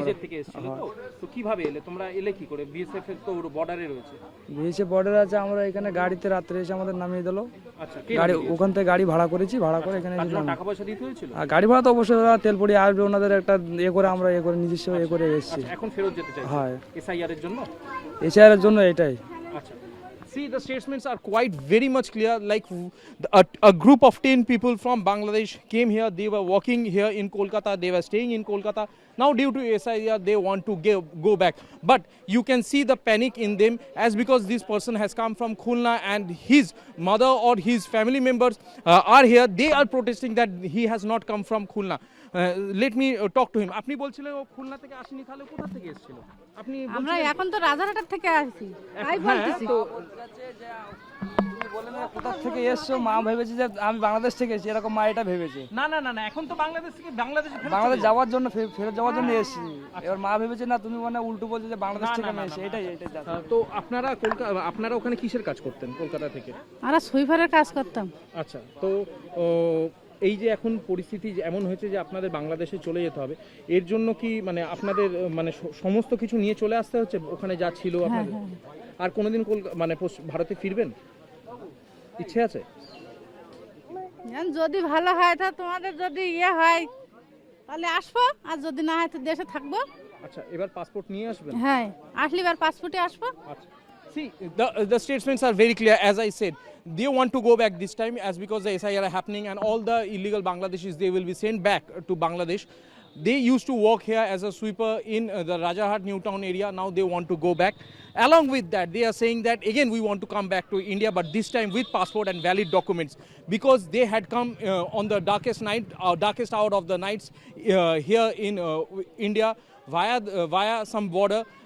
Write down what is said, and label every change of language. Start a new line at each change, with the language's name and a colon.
Bangla: নিজের থেকে এসেছো তো? তো কিভাবে এলে তোমরা? এলে কি করে? বিএসএফ এর তো বর্ডারে রয়েছে। বিএসএফ বর্ডার আছে, আমরা এখানে গাড়িতে রাত্রে এসে আমাদের নামিয়ে দিল। আচ্ছা, গাড়ি ওখান থেকে গাড়ি ভাড়া করেছি, ভাড়া করে এখানে টাকা পয়সা দিতে হয়েছিল? আর গাড়ি ভাড়া তো অবশ্যই, ওরা তেল পড়িয়ে আসবে, ওনাদের একটা করে আমরা করে নিজস্ব করে এসেছি। এখন ফেরত যেতে চাই? হ্যাঁ। এসআইআর এর জন্য? এসআইআর এর জন্য এটাই।
English: আচ্ছা, see, the statements are quite very much clear. Like a group of 10 people from Bangladesh came here. They were working here in Kolkata. They were staying in Kolkata. Now, due to SIR, they want to go back. But you can see the panic in them, as because this person has come from Khulna and his mother or his family members are here. They are protesting that he has not come from Khulna. Let me talk to him.
Bangla: আপনি বলছিলেন ও খুলনা থেকে আসেনি, তাহলে কোথা থেকে এসেছিল? আপনি আমরা এখন তো রাজারহাট থেকে আসছি, তাই বলতেছি। কোথা থেকে এসছো? মা ভেবেছে যে আমি বাংলাদেশ থেকে এসেছি, এরকম মা এটা ভেবেছে। না না না না, এখন তো বাংলাদেশ থেকে বাংলাদেশ যাওয়ার জন্য ফেরত যাওয়ার জন্য এসেছি। এবার মা ভেবেছে না তুমি মানে উল্টো বলছো যে বাংলাদেশ থেকে আমি এসেছি, এটাই। তো আপনারা ওখানে কিসের কাজ করতেন কলকাতা থেকে? আমরা সুইপারের কাজ করতাম। আচ্ছা, তো এই যে এখন পরিস্থিতি এমন হয়েছে যে আপনাদের বাংলাদেশে চলে যেতে হবে, এর জন্য কি মানে আপনাদের মানে সমস্ত কিছু নিয়ে চলে আসতে হচ্ছে ওখানে যা ছিল আপনাদের? আর কোনোদিন মানে ভারতে ফিরবেন ইচ্ছে আছে? যদি ভালো হয় তো তোমাদের যদি হয় তাহলে আসবো, আর যদি না হয় তো দেশে থাকবো। আচ্ছা, এবার পাসপোর্ট নিয়ে আসবেন? হ্যাঁ, আসলে এবার পাসপোর্টে আসবো। আচ্ছা,
English: See, the statements are very clear. As I said, they want to go back this time as because the SIR are happening and all the illegal Bangladeshis, they will be sent back to Bangladesh. They used to work here as a sweeper in the Rajahat New Town area. Now they want to go back. Along with that, they are saying that again we want to come back to India, but this time with passport and valid documents, because they had come on the darkest night, darkest hour of the nights here in India via some border.